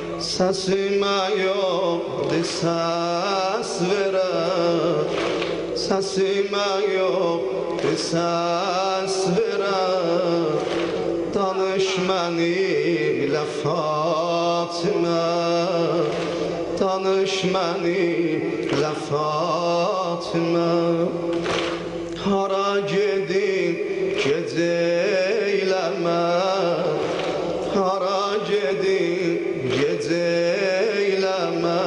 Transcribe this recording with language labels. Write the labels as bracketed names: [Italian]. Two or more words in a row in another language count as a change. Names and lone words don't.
[Turkish] Sesime yok ses veren, sesime yok ses veren. [Azerbaijani] Danış mənimlə Fatimə, danış mənimlə Fatimə. Hara gedim gecə eyləmə, hara gedim gecə eyləmə.